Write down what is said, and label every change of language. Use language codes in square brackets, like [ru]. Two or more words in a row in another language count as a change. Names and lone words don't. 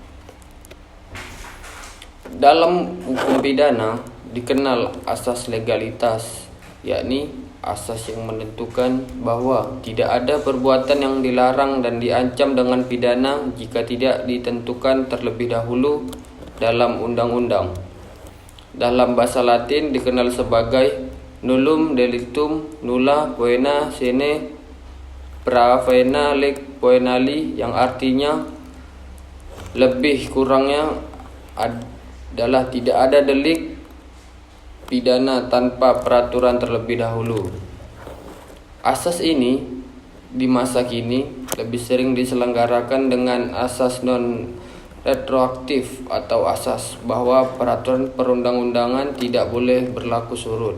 [id] Dalam hukum pidana dikenal asas legalitas, yakni asas yang menentukan bahwa tidak ada perbuatan yang dilarang dan diancam dengan pidana jika tidak ditentukan terlebih dahulu dalam undang-undang. Dalam bahasa Latin dikenal sebagai [la] nullum delictum nulla poena sine praevena leg poenali, [id] yang artinya lebih kurangnya adalah tidak ada delik pidana tanpa peraturan terlebih dahulu. Asas ini di masa kini lebih sering diselenggarakan dengan asas non retroaktif atau asas bahwa peraturan perundang-undangan tidak boleh berlaku surut.